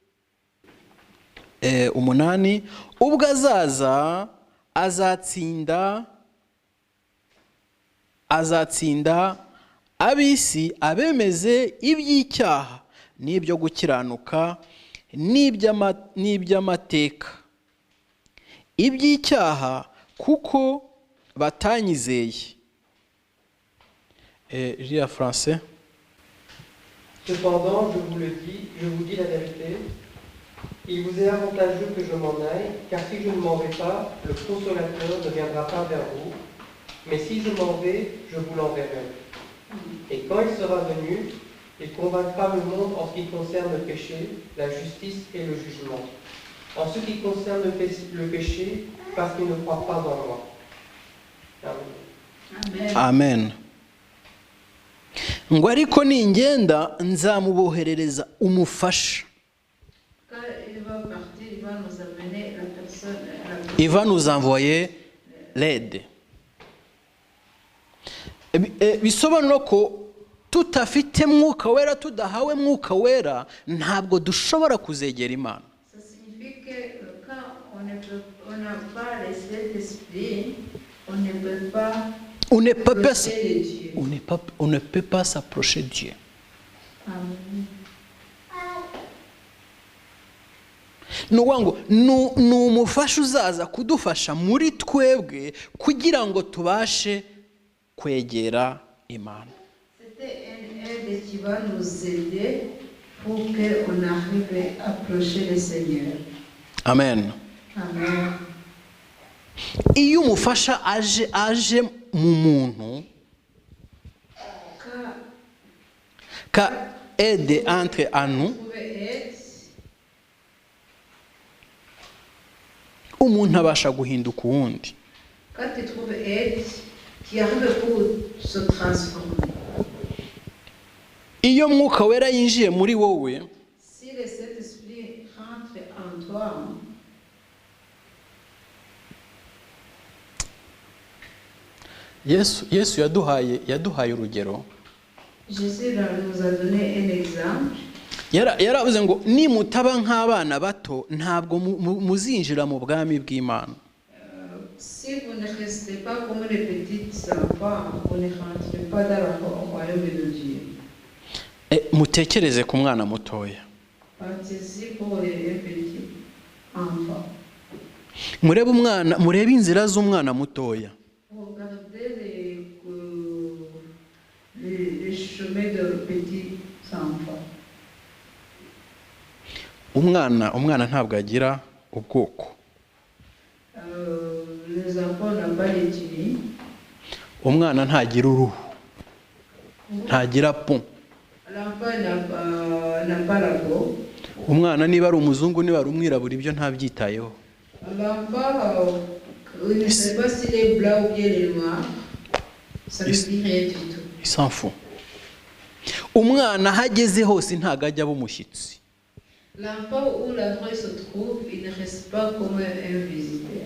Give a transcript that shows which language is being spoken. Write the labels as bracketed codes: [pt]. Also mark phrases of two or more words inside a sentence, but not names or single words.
[rw] 8 ubwo azaza azatsinda ab'isi abemeze iby'icyaha n'ibyo gukiranuka n'iby'amateka, iby'icyaha kuko batanyizeye. [fr] Lia français. Cependant, je vous dis la vérité, il vous est avantageux que je m'en aille, car si je ne m'en vais pas, le consolateur ne viendra pas vers vous, mais si je m'en vais, je vous l'enverrai. Et quand il sera venu, il convaincra le monde en ce qui concerne le péché, la justice et le jugement. En ce qui concerne le péché, parce qu'il ne croit pas en moi. Amen. Amen. [rw] Ngo ariko ningenda nzamuboherereza umufasha. [fr] Quand il va partir, il va nous amener la personne. Il va nous envoyer l'aide. [rw] Bisobanura ko tutafite mwuka wera, tudahawe mwuka wera, ntabwo dushobora kuzegera Imana. [fr] Ça signifie que quand on n'a pas le Saint-Esprit, on ne peut pas On ne peut pas, approcher Dieu. on ne peut pas s'approcher de Dieu. Amen. [rw] Nukuvuga ngo ni umufasha uzaza kudufasha muri twebwe kugira ngo tubashe kwegera Imana. [fr] C'était un aide qui va nous aider pour qu'on arrive à approcher le Seigneur. Amen. Amen. [rw] Iyo umufasha aje mu muntu, ka [fr] aide entre en nous, [rw] umuntu abasha guhinduka uwundi. [fr] Quand tu trouves aide qui arrive pour se transformer. [rw] Iyo mwuka wera yinjiye muri wowe, [fr] Si le Saint-Esprit rentre en toi, [rw] Yesu yaduhaye urugero. [fr] Jésus nous a donné un exemple. [rw] Yaravuze ngo nimutaba nk'abana bato ntabwo muzinjira mu bwami bw'Imana. [fr] Si vous ne restez pas comme les petits enfants, vous ne rentrez pas dans le royaume de Dieu. [rw] Mutekereze ku mwana mutoya. [fr] Pensez-y pour les petits enfants. [rw] Murebe inzira z'umwana mutoya. [fr] Regardez les chemins de petits enfants. [rw] Umwana ntabwo agira ubwoko. [fr] Les enfants n'ont pas les tunis. [rw] Umwana ntagira uruhu, ntagira pon. [fr] L'enfant n'a pas la peau. [rw] Umwana niba ari umuzungu niba ari umwirabura ibyo ntabyitayeho. [fr] L'enfant, il ne sait pas s'il est blanc ou bien il est noir. Ça ne dit rien du tout. Il s'en fout. [rw] Umwana hageze hose ntago ajya bumushyitsi. [fr] L'enfant où l'endroit se trouve, il ne reste pas comme un visiteur.